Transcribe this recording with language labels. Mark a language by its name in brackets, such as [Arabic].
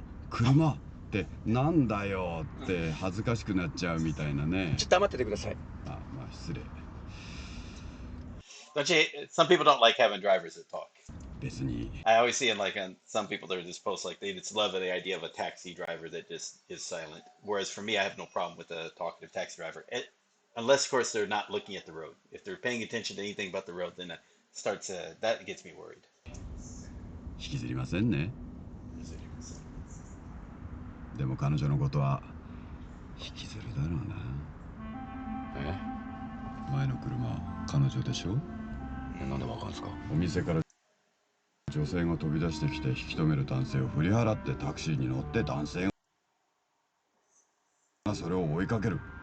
[Japanese] 車ってなんだよって恥ずかしくなっちゃうみたいなね。ちょっと黙っててください。まあ失礼。 [English] don't you? Some people don't like having drivers that talk. [Japanese] 別に [English] I always see in like on some people there just post like they just love the idea of a taxi driver that just is silent. Whereas for me, I have no problem with a talkative taxi driver, unless of course they're not looking at the road. If they're paying attention to anything but the road, then that gets me worried. [Japanese] 引きずりませんね。でも彼女のことは引きずるだろうな。前の車彼女でしょ。なんでわかるんですか？お店から女性が飛び出してきて引き止める男性を振り払ってタクシーに乗って男性がそれを追いかける。